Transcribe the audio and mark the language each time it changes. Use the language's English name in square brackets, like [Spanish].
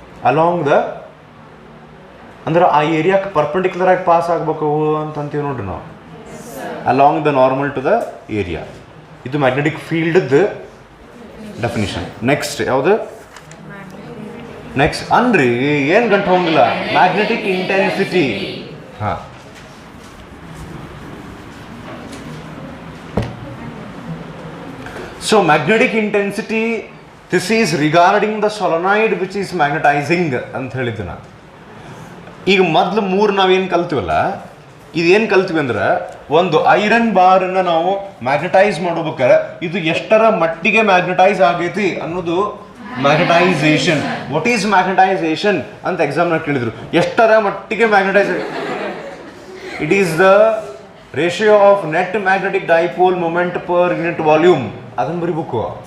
[Kannada] Along the ಅಂದ್ರೆ ಆ ಏರಿಯಾಕ್ಕೆ perpendicular ಆಗಿ ಪಾಸ್ ಆಗ್ಬೇಕು ಅಂತೀವಿ ನೋಡ್ರಿ ನಾವು. [English] along the normal to the area, [Kannada] ಇದು ಮ್ಯಾಗ್ನೆಟಿಕ್ ಫೀಲ್ಡ್ ಡೆಫಿನಿಷನ್. ನೆಕ್ಸ್ಟ್ ಯಾವುದು? ನೆಕ್ಸ್ಟ್ ಅನ್ರಿ ಏನು ಗಂಟು ಹೋಗಿಲ್ಲ, ಮ್ಯಾಗ್ನೆಟಿಕ್ ಇಂಟೆನ್ಸಿಟಿ. [English] ಹಾಂ, so magnetic intensity, this is regarding the solenoid which is magnetizing [Kannada] ಅಂತ ಹೇಳಿದ್ದು ನಾನು. ಈಗ ಮೊದಲು ಮೂರು ನಾವೇನು ಕಲ್ತೀವಲ್ಲ, ಇದೇನು ಕಲ್ತೀವಿ ಅಂದ್ರೆ, ಒಂದು ಐರನ್ ಬಾರನ್ನು ನಾವು ಮ್ಯಾಗ್ನೆಟೈಸ್ ಮಾಡ್ಬೇಕಾದ್ರೆ ಇದು ಎಷ್ಟರ ಮಟ್ಟಿಗೆ ಮ್ಯಾಗ್ನೆಟೈಸ್ ಆಗೈತಿ ಅನ್ನೋದು ಮ್ಯಾಗ್ನೆಟೈಸೇಷನ್. [English] what is magnetization [Kannada] ಅಂತ ಎಕ್ಸಾಮ್ನಾಗ ಕೇಳಿದ್ರು. ಎಷ್ಟರ ಮಟ್ಟಿಗೆ magnetise, [English] It is the ratio of net magnetic dipole moment per unit volume. [Kannada] ಅದನ್ನು ಬರಿಬೇಕು.